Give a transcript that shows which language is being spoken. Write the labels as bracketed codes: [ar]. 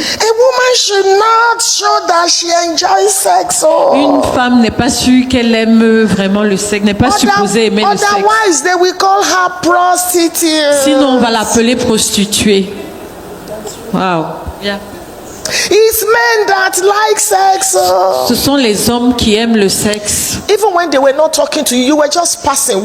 [en] A woman should not show that she enjoys sex. [fr] Une Oh. femme n'est pas sûre qu'elle aime vraiment le sexe, n'est pas supposée aimer le sexe. [en] Otherwise, they will call her prostitute. [fr] Sinon, on va l'appeler prostituée. Wow. Yeah. [en] It's men that like sex. Oh. [fr] Ce sont les hommes qui aiment le sexe. [en] Even when they were not talking to you, you were just passing.